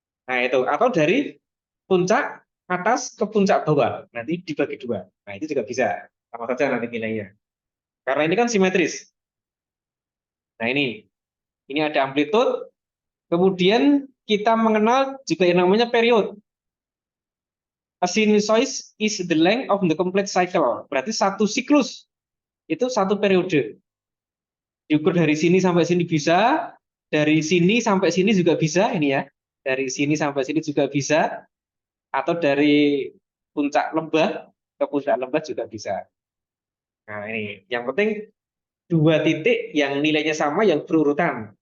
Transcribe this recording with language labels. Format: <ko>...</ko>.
<id>Nah, itu atau dari puncak atas ke puncak bawah. Nanti dibagi dua. Nah, itu juga bisa sama saja nanti nilainya. Karena ini kan simetris. Nah, ini ada amplitude. Kemudian kita mengenal juga yang namanya period.</id> <en>A sinusoid is the length of the complete cycle.</en> <id>Berarti satu siklus itu satu periode. Diukur dari sini sampai sini bisa, dari sini sampai sini juga bisa ini ya. Dari sini sampai sini juga bisa, atau dari puncak lembah ke puncak lembah juga bisa. Nah, ini yang penting dua titik yang nilainya sama yang berurutan.</id>